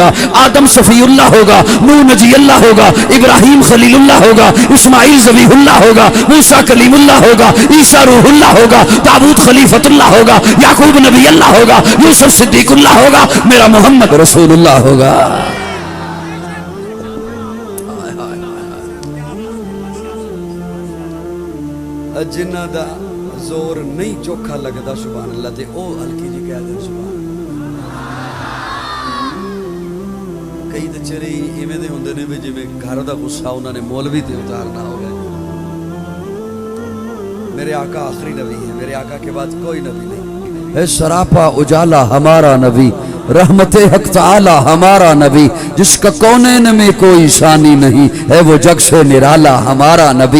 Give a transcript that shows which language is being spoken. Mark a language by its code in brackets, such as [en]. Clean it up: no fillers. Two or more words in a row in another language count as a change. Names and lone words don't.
[ur] آدم صفی اللہ ہوگا، نوح نجی اللہ ہوگا، ابراہیم خلیل اللہ ہوگا، اسماعیل ذبیح اللہ ہوگا، موسیٰ کلیم اللہ ہوگا، عیسیٰ روح اللہ ہوگا، داؤد خلیفۃ اللہ ہوگا، یعقوب نبی اللہ ہوگا، یوسف صدیق اللہ ہوگا، میرا محمد رسول اللہ ہوگا. [pa] جنہ دا زور نہیں چوکھا لگدا [ar] سبحان اللہ [pa] تے او ہلکی جی کہہ دے [ar] سبحان اللہ۔ [pa] کئی تے چری ایویں دے ہوندے نے وی جویں گھر دا غصہ انہاں نے مولوی تے اتارنا ہو گیا۔ [ur] میرے آقا آخری نبی ہے، میرے آقا کے بعد کوئی نبی نہیں ہے۔ سراپا اجالا ہمارا نبی، رحمت حق تعالی ہمارا نبی، جس کا کونین میں کوئی ثانی نہیں ہے، وہ جگ سے نرالا ہمارا نبی۔